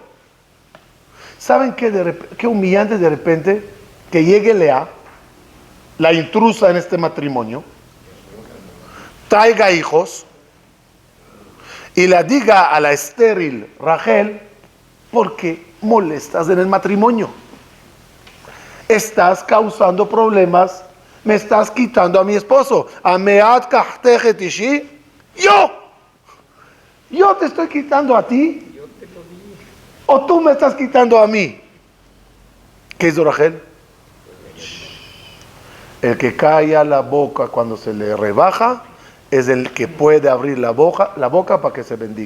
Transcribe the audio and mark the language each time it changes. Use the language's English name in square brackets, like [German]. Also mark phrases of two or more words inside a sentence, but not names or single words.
[Spanish] ¿Saben qué humillante de repente que llegue Lea, la intrusa en este matrimonio, traiga hijos y la diga a la estéril Rachel, ¿por qué molestas en el matrimonio? Estás causando problemas, me estás quitando a mi esposo. [Hebrew] המעט קחתך את אישי, [Spanish] yo te estoy quitando a ti. ¿O tú me estás quitando a mí? ¿Qué hizo Rachel? El que calla la boca cuando se le rebaja es el que puede abrir la boca para que se bendiga.